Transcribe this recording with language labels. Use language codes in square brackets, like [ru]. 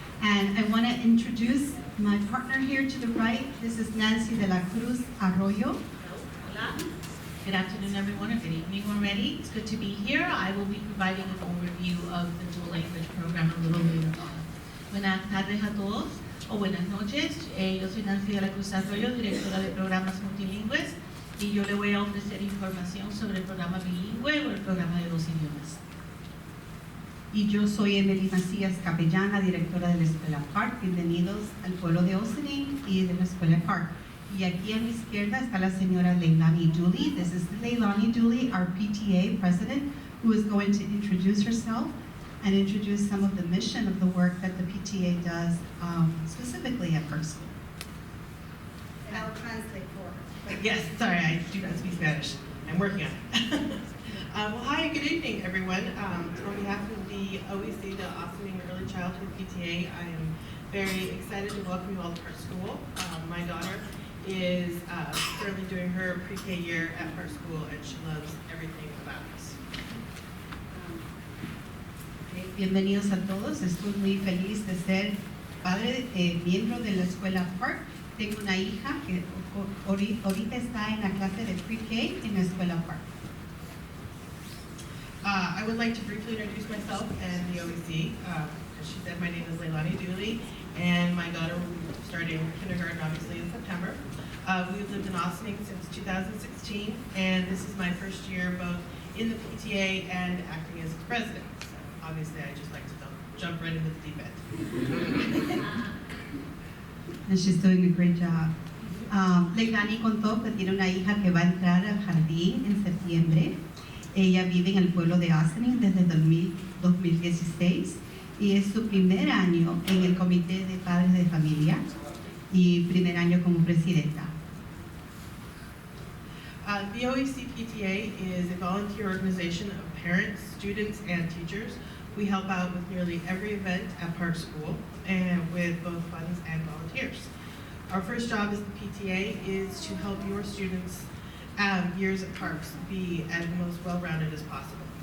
[en] And I want to introduce my partner here to the right. This is Nancy de la Cruz Arroyo. [es] Hola. [en] Good afternoon, everyone, or good evening already. It's good to be here. I will be providing an overview of the dual language program a little later on. [es] Buenas tardes a todos, o buenas noches. Yo soy Nancy de la Cruz Arroyo, directora de programas multilingües, y yo le voy a ofrecer información sobre el programa bilingüe o el programa de 2 idiomas. Y yo soy Emily Macías Capellana, directora de la Escuela Park. Bienvenidos al pueblo de Austining y de la Escuela Park. Y aquí a mi izquierda está la señora Leilani Dooley. [en] This is Leilani Dooley, our PTA president, who is going to introduce herself and introduce some of the mission of the work that the PTA does specifically at Park School. And I'll translate for her. Yes, sorry, I do not speak Spanish. I'm working on it. Well, hi, good evening, everyone. On behalf of the OEC, the Austining Early Childhood PTA, I am very excited to welcome you all to Park School. My daughter is currently doing her pre-K year at Park School, and she loves everything about us. [es] Bienvenidos a todos. Estoy muy feliz de ser padre, miembro de la Escuela Park. Tengo una hija que ahorita está en la clase de pre-K en la Escuela Park. [en] I would like to briefly introduce myself and the OEC. As she said, my name is Leilani Dooley, and my daughter will be starting kindergarten, obviously, in September. We've lived in Austining since 2016, and this is my first year both in the PTA and acting as its president. So obviously, I just like to jump right into the deep end. And she's doing a great job. [es] Leilani contó que tiene una hija que va a entrar al jardín en septiembre. Ella vive en el pueblo de Austining desde 2016 y es su primer año en el Comité de Padres de Familia y primer año como presidenta. [en] The OEC PTA is a volunteer organization of parents, students, and teachers. We help out with nearly every event at Park School and with both funds and volunteers. Our first job as the PTA is to help your students' years at Parks be as most well-rounded as possible.